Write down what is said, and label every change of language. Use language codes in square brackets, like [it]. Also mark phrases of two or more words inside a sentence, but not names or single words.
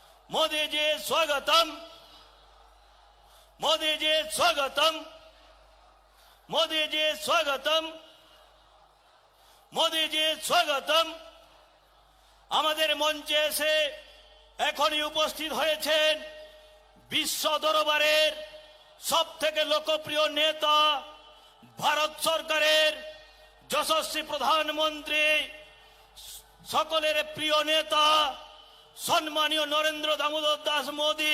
[hi] मोदी जी स्वागतम, मोदी जी स्वागतम, मोदी जी स्वागतम, मोदी जी स्वागतम। [bn] আমাদের মঞ্চে এসে এখনই উপস্থিত হয়েছেন বিশ্ব দরবারের সবথেকে লোকপ্রিয় নেতা, ভারত সরকারের যশস্বী প্রধানমন্ত্রী, সকলের প্রিয় নেতা সম্মানীয় নরেন্দ্র দামোদর দাস মোদী।